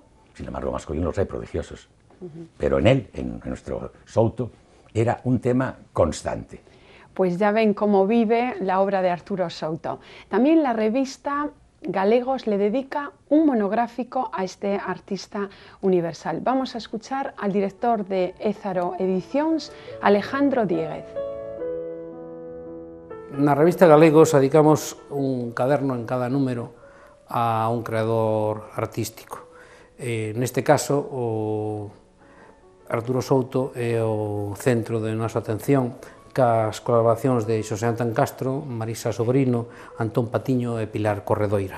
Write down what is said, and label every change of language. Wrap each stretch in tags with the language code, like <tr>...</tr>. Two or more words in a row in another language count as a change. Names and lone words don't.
<es>Sin embargo, masculinos los hay prodigiosos. Pero en él, en nuestro Souto, era un tema constante. Pues ya ven cómo vive la obra de Arturo Souto. También la revista Galegos le dedica un monográfico a este artista universal. Vamos a escuchar al director de Ézaro Edicións, Alejandro Dieguez.</es> <gl>Na revista Galegos dedicamos un caderno en cada número a un creador artístico. Neste caso, o Arturo Souto é o centro de nosa atención, cas colaboracións de Xosé Antón Castro, Marisa Sobrino, Antón Patiño e Pilar Corredoira.</gl>